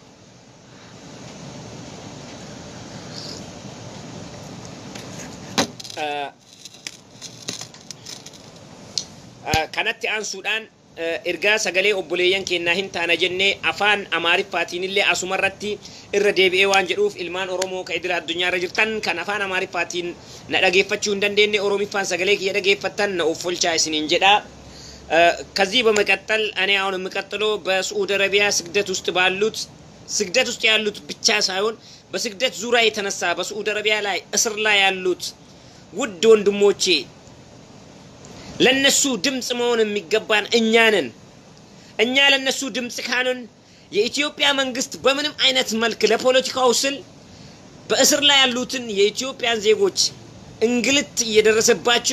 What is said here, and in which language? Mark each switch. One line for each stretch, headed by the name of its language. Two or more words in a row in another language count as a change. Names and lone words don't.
Oromo: Kanatti aansuudhaan ergaa sagalee obboleeyyan keenyaa hin taana jennee afaan Amaariffaatiin illee asumarratti irra deebi'ee waan jedhuuf ilmaan Oromoo ka idila addunyaa irra jirtan kan afaan Amaariffaatiin na dhageeffachuu hin dandeenye Oromiffaan sagalee kiyya dhageeffattan na uffolchaa isiniin jedha.
Amharic: ከዚህ በመቀጠል እኔ አሁን የምቀጥለው በሳዑዲ አረቢያ ስግደት ውስጥ ያሉት ብቻ ሳይሆን በስግደት ዙሪያ የተነሳ በሳዑዲ አረቢያ ላይ እስር ላይ ያሉት ውድ ወንድሞቼ ለነሱ ድምጽ መሆን የሚገባን እኛ ነን። እኛ ለነሱ ድምጽ ካንን የኢትዮጵያ መንግስት በምንም አይነት መልክ ለፖለቲካው ስል በእስር ላይ ያሉትን የኢትዮጵያን ዜጎች እንግልት እየደረሰባቸው